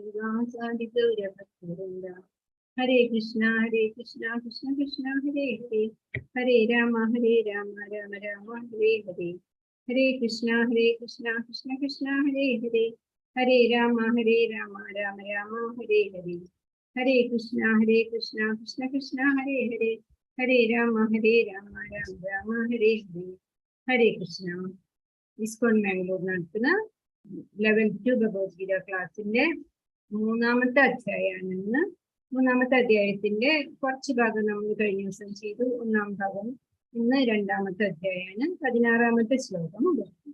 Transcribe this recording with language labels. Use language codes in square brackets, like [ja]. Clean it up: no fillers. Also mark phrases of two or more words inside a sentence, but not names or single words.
[sa] Vasadi Gaura Bhaktivinoda Hare Krishna Krishna Krishna Hare Hare Hare Rama Rama Rama Hare Hare Hare Krishna Krishna Krishna Hare Hare ഹരേ രാമ രാമ രാമ ഹരേ ഹരേ, ഹരേ കൃഷ്ണ കൃഷ്ണ കൃഷ്ണ ഹരേ ഹരേ, ഹരേ രാമ രാമ രാമ ഹരേ ഹരേ. ഹരേ കൃഷ്ണ. [ml] ഇസ്കോൺ മാംഗ്ലൂർ നടത്തുന്ന 11th ഭഗവത്ഗീത ക്ലാസിന്റെ 3ാമത്തെ അധ്യായമാണെന്ന്. 3ാമത്തെ അധ്യായത്തിന്റെ കുറച്ച് ഭാഗം നമ്മൾ കഴിഞ്ഞ ദിവസം ചെയ്തു. 1ാം ഭാഗം ഇന്ന് 2ാമത്തെ അധ്യായമാണ്. 16ാമത്തെ ശ്ലോകം മുതൽ.